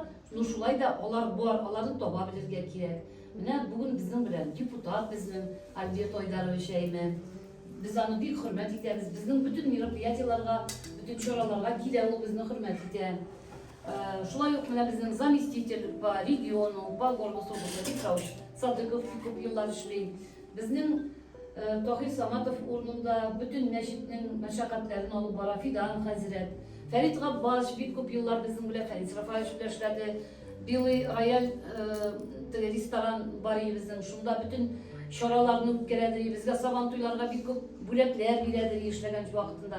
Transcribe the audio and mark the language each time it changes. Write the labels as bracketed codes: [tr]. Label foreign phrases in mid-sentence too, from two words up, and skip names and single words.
[tt] Шулай да алар бар, аларны таба белергә кирәк. Менә бүген безнең белән депутат безнең Альберт Айдарович әйме. Без аны бик хөрмәт итәбез. Безнең бөтен мероприятиеларга, бөтен чараларга килә, ул безне хөрмәт итә. Шулай ук менә безнең [ru] заместитель по региону, по городу [tt] Петрович Садыков күп еллар эшли. Безнең Тахир Саматов урынында бөтен мәчетнең мәшәкатьләрен алып бара, Фидан хәзрәт. Фәрит Габбас бик күп еллар безнең белән Фәрит Рафаевич белән эшләде. Белый рояль ресторан бар безнең, шунда бөтен чараларны үткәрәдер, безгә сабантуйларга бик күп бүләкләр бирәдер эшләгән вакытында.